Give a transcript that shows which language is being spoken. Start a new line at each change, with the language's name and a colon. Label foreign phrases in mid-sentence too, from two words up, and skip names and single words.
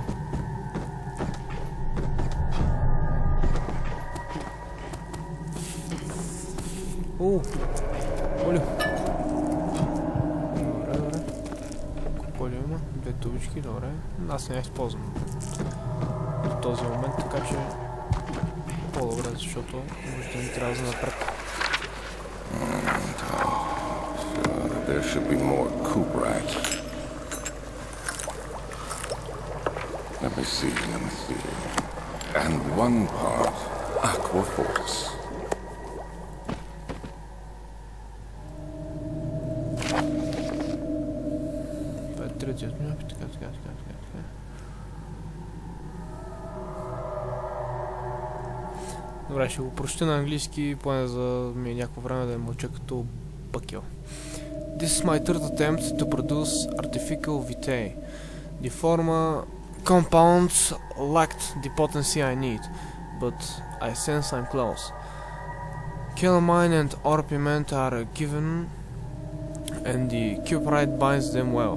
Bulgarian: Оле! Добре. Колко има? 2 тубички, добре. Аз не я използвам до този момент, така че по-добре, защото може да ми трябва за напред.
English: There should be more coop racks. Let me see. And one part Aqua Force.
Bulgarian: Това е третият мяп, така. Добре, ще го прочета на английски, поне за ми е някакво време да мълча като пъкел.
English: This is my third attempt to produce artificial vitae. The former compounds lacked the potency I need, but I sense I'm close. Calamine and orpiment are given, and the cuprite binds them well.